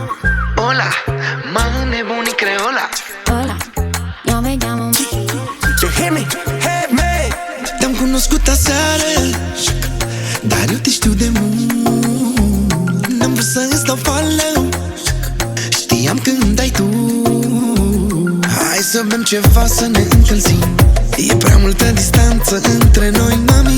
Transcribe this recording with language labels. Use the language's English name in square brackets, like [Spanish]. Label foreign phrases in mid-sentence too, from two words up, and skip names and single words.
[Spanish] Hola, [Romanian] mă nebuni creola. [Spanish] Hola, yo me llamo Mariola. [Romanian] Te-am cunoscut aseară, dar eu te știu de mult. N-am vrut să îți dau fală, știam când ai tu. Hai să bem ceva, să ne încălzim. E prea multă distanță între noi, mami.